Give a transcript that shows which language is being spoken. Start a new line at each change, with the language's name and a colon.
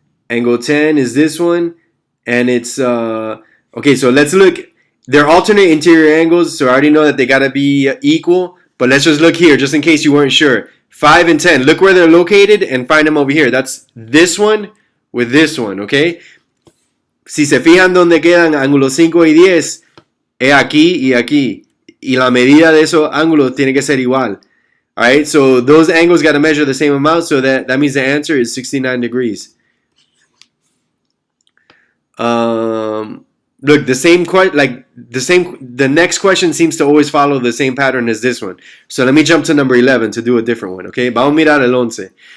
English: Angle 10 is this one, and it's okay, so let's look. They're alternate interior angles, so I already know that they gotta be equal, but let's just look here, just in case you weren't sure. 5 and 10, look where they're located and find them over here. That's this one with this one, okay?
Spanish: Si se fijan donde quedan ángulos 5 y 10, es aquí y aquí. Y la medida de esos ángulos tiene que ser igual.
English: Alright, so those angles got to measure the same amount, so that means the answer is 69 degrees. Look, the next question seems to always follow the same pattern as this one. So let me jump to number 11 to do a different one, okay?
Spanish: Vamos a mirar el 11.